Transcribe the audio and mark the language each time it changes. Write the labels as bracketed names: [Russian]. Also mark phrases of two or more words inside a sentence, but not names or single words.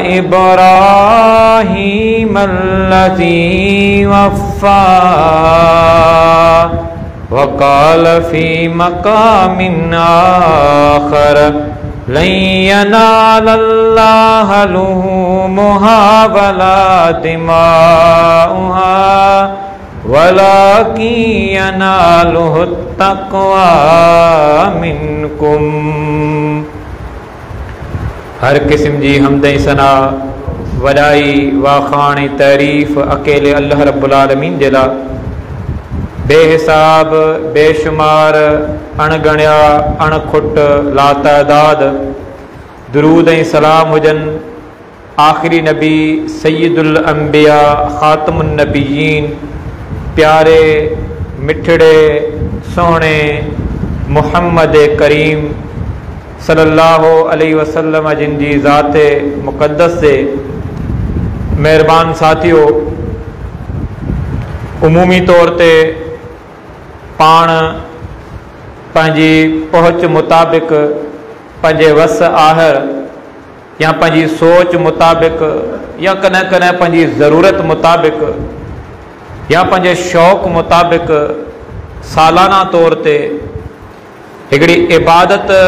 [Arabic] إبراهيم الذي وفى وقال في مقام آخر لن ينال الله لحومها ولا دماؤها ولكن يناله التقوى منكم. [Sindhi] हर किस्म जी हमद सना वॾाई वाखाणी तारीफ़ अकेले अल्लाह [Arabic] رب العالمين [Sindhi] जे लाइ। बेहिसाब बेशुमार अणगणिया अणखुट लातादाद दुरूद ऐं सलाम हुजनि आख़िरी नबी [Arabic] سيد الأنبياء خاتم النبيين [Sindhi] प्यारे मिठड़े सोहणे मुहम्मद करीम [Arabic] صلى الله عليه وسلم [Sindhi] जिन जी ज़ाते मुक़द्दस से मेहरबान साथियों, उमूमी तौर ते पाण पंहिंजी पहुच मुताबिक़ पंहिंजे वस आहर या पंहिंजी सोच मुताबिक़ या कॾहिं कॾहिं पंहिंजी ज़रूरत मुताबिक़ या पंहिंजे शौक़ मुताबिक़ सालाना तौर ते हिकिड़ी इबादत